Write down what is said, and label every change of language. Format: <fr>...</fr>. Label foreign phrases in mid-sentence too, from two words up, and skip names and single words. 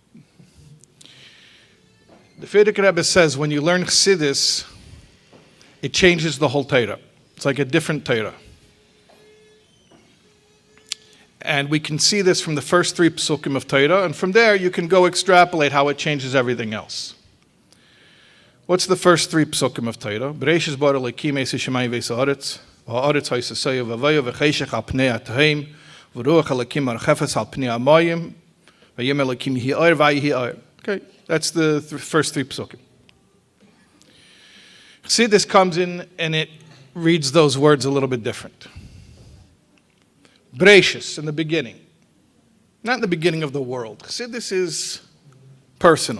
<en>The Frierdiker Rebbe says when you learn Chassidus, it changes the whole Torah. It's like a different Torah. And we can see this from the first 3 psukim of Torah, and from there you can go extrapolate how it changes everything else. What's the first 3 psukim of Torah?</en> <he>בראשית ברא אלקים את השמים ואת הארץ והארץ היתה תהו ובהו וחשך על פני תהום ורוח אלקים מרחפת על פני המים ויאמר אלקים יהי אור ויהי אור.</he> <en>Okay, that's the first 3 psukim. Chassidus comes in and it reads those words a little bit different. Bereshis, in the beginning. Not in the beginning of the world. Chassidus is personal.</en>